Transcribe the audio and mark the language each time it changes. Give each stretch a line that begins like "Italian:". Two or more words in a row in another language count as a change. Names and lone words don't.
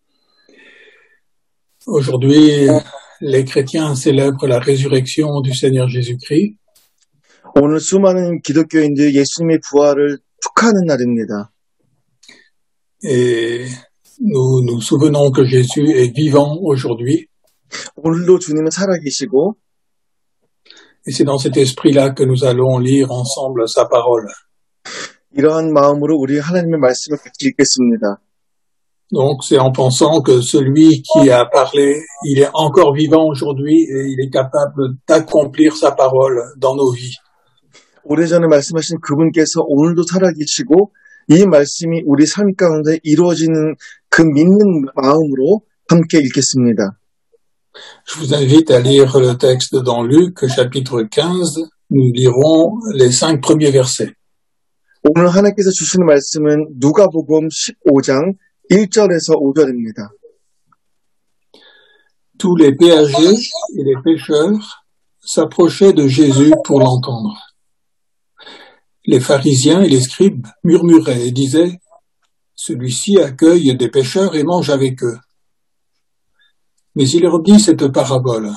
French: Aujourd'hui, les chrétiens célèbrent la résurrection du Seigneur Jésus-Christ.
Korean: 오늘 수많은 기독교인들이 예수님의 부활을 축하하는 날입니다.
French: Et nous nous souvenons que Jésus est vivant aujourd'hui.
Korean: 오늘도 주님은 살아계시고
French: Et c'est dans cet esprit-là que nous allons lire ensemble sa parole.
Korean: 이러한 마음으로 우리 하나님의 말씀을 같이 읽겠습니다.
French: Donc c'est en pensant que celui qui a parlé, il est encore vivant aujourd'hui et il est capable d'accomplir sa parole dans nos vies.
Korean: 오래전에 말씀하신 그분께서 오늘도 살아계시고 이 말씀이 우리 삶 가운데 이루어지는 그 믿는 마음으로 함께 읽겠습니다.
French: Je vous invite à lire le texte dans Luc, chapitre 15. Nous lirons les 5 premiers versets.
Korean: 오늘 하나님께서 주시는 말씀은 누가복음 15장 1절에서 5절입니다.
French: Tous les péagers et les pêcheurs s'approchaient de Jésus pour l'entendre. Les pharisiens et les scribes murmuraient et disaient « Celui-ci accueille des pêcheurs et mange avec eux. » Mais il leur dit cette parabole.